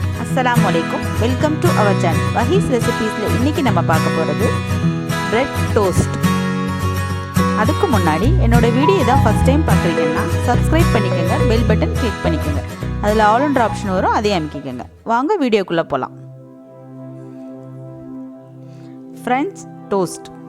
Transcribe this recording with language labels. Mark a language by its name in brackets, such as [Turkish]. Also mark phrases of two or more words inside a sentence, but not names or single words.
[Arabic] السلام عليكم, [English] welcome to our channel [Tamil] वहीस रेसिपीஸ்ல இன்னைக்கு நம்ம பார்க்க போறது பிரெட் டோஸ்ட். அதுக்கு முன்னாடி என்னோட வீடியோ தான் ஃபர்ஸ்ட் டைம் பார்க்குறீங்கன்னா சப்ஸ்கிரைப் பண்ணிக்கங்க, பெல் பட்டன் கிளிக் பண்ணிக்கங்க. அதில் ஆல் என்ற ஆப்ஷன் வரும், அதையும் அமைக்கிக்கங்க. வாங்க வீடியோக்குள்ளே போகலாம். ஃப்ரெஞ்ச் டோஸ்ட்.